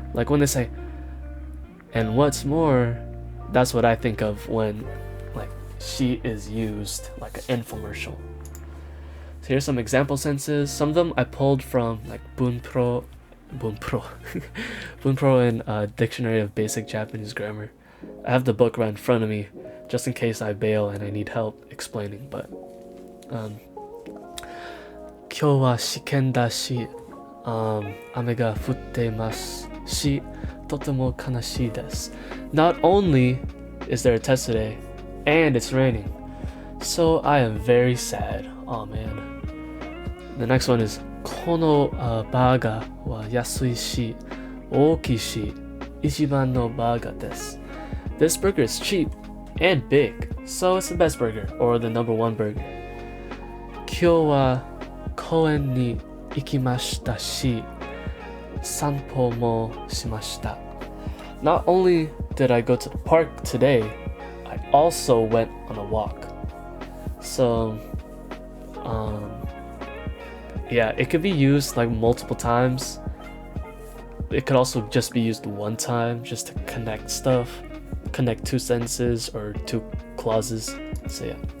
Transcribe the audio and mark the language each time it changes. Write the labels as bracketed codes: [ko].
[en] Like when they say, and what's more, that's what I think of when like she is used like an infomercial. So here's some example sentences. Some of them I pulled from like Bunpro and Dictionary of Basic Japanese Grammar. I have the book right in front of me just in case I bail and I need help explaining. [ja] But 今日は試験だし、雨が降っていますし、とても悲しいです。 [en] Not only is there a test today, and it's raining, so I am very sad. Oh man. The next one is [ja] このバーガーは安いし、大きいし、一番のバーガーです。 [en] This burger is cheap and big, so it's the best burger, or the number one burger. [ja] 今日は公園に行きましたし、散歩もしました。 [en] Not only did I go to the park today, I also went on a walk. So, yeah, it could be used like multiple times. It could also just be used one time just to connect stuff, connect two sentences or two clauses. So yeah.